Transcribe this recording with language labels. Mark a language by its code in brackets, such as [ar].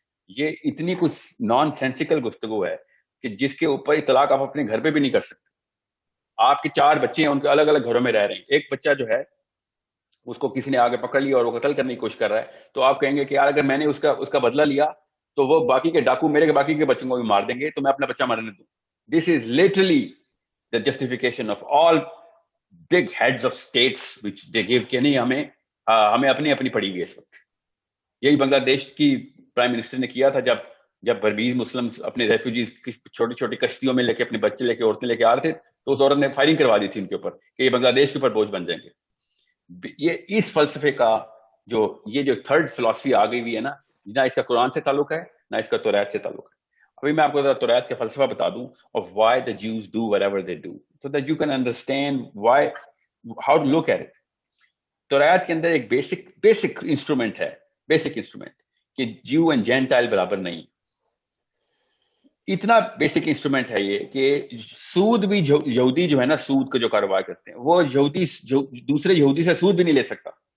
[ur] یہ اتنی کچھ نان سینسیکل گفتگو ہے کہ جس کے اوپر اطلاق آپ اپنے گھر پہ بھی نہیں کر سکتے. آپ کے 4 بچے ہیں, ان کے الگ الگ گھروں میں رہ رہے ہیں, ایک بچہ جو ہے اس کو کسی نے آگے پکڑ لیا اور وہ قتل کرنے کی کوشش کر رہا ہے, تو آپ کہیں گے کہ یار اگر میں نے اس کا بدلہ لیا تو وہ باقی کے ڈاکو میرے باقی کے بچوں کو بھی مار دیں گے, تو میں اپنا بچہ مرنے دوں. [en] This is literally the justification of all big heads of states which they give [ur] کہ نہیں ہمیں اپنی پڑی ہوئی اس وقت. یہی بنگلہ دیش کی پرائم منسٹر نے کیا تھا جب بربیز مسلمز اپنے ریفیوجیز چھوٹی چھوٹی کشتیوں میں لے کے اپنے بچے لے کے عورتیں لے کے آ رہے تھے, تو اس عورت نے فائرنگ کروا دی تھی ان کے اوپر کہ یہ بنگلہ دیش کے اوپر بوجھ بن جائیں گے. یہ اس فلسفے کا یہ جو تھرڈ فلسفی آ گئی ہوئی ہے نا, نہ اس کا قرآن سے تعلق ہے نہ اس کا توریت سے تعلق ہے. ابھی میں آپ کو توریت کا فلسفہ بتا دوں [en] of why the Jews do whatever they do so that you can understand how to look at it. [ur] توریت کے اندر ایک بیسک انسٹرومنٹ ہے, کہ جیو اینڈ جینٹائل برابر نہیں. اتنا بیسک انسٹرومنٹ ہے یہ کہ سود بھی یہودی جو ہے نا, سود کا جو کاروبار کرتے ہیں وہ یہودی دوسرے یہودی سے سود بھی نہیں لے سکتا.